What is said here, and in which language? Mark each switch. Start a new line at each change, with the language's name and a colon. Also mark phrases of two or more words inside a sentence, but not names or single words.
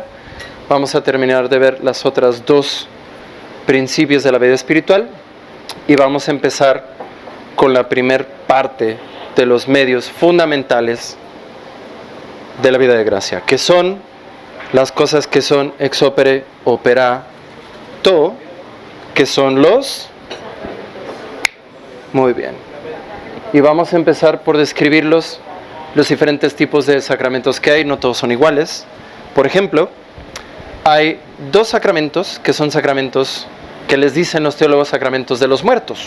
Spanish: Vamos a terminar de ver las otras dos principios de la vida espiritual y vamos a empezar con la primer parte de los medios fundamentales de la vida de gracia, que son las cosas que son
Latin: ex opere operato,
Spanish: que son los... Muy bien. Y vamos a empezar por describir los diferentes tipos de sacramentos que hay, no todos son iguales. Por ejemplo, hay dos sacramentos que son sacramentos que les dicen los teólogos sacramentos de los muertos.